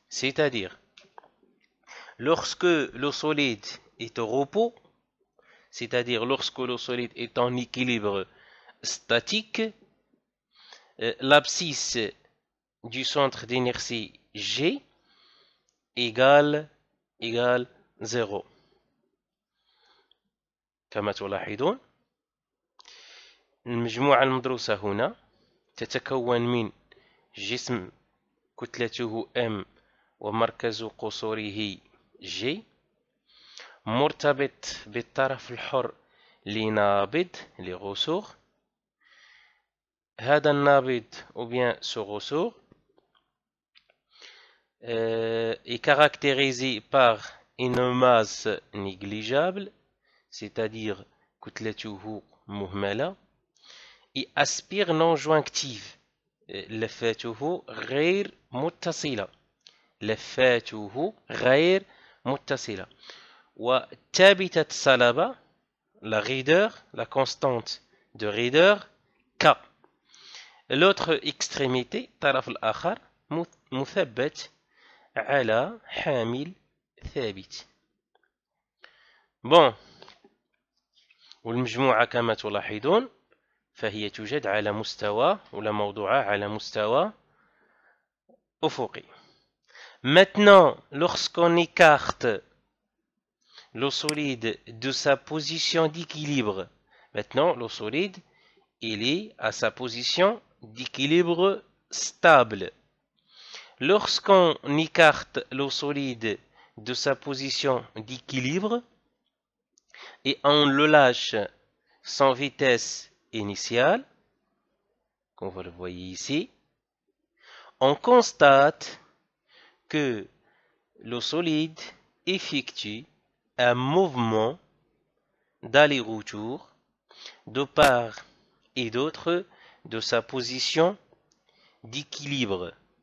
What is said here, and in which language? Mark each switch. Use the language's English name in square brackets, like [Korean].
[French] C'est-à-dire, lorsque le solide est au repos, c'est-à-dire lorsque le solide est en équilibre statique, l'abscisse du centre d'inertie G égale 0. [Arabic] كما تلاحظون المجموعة المدروسة هنا تتكون من جسم كتلته M ومركز قصوره G مرتبط بالطرف الحر لنابض لغصور. هذا النابض [French] ou bien ce ressort est caractérisé par une masse négligeable, c'est-à-dire [Arabic] كتلته مهملة, [French] et aspire non jonctive, [Arabic] لفاته غير متصلة, لفاته غير متصلة. وثابتة الصلابة, [French] la raideur, la constante de raideur K. L'autre extrémité, [Arabic] طرف الآخر, مثبت على حامل ثابت. [French] Bon, [Arabic] والمجموعة كما تلاحظون فهي توجد على مستوى ولا موضوعة على مستوى أفقي. [French] Maintenant, lorsqu'on écarte le solide de sa position d'équilibre, maintenant le solide il est à sa position d'équilibre stable. Lorsqu'on écarte le solide de sa position d'équilibre et on le lâche sans vitesse initiale, comme vous le voyez ici, on constate que le solide effectue un mouvement d'aller-retour de part et d'autre de sa position d'équilibre.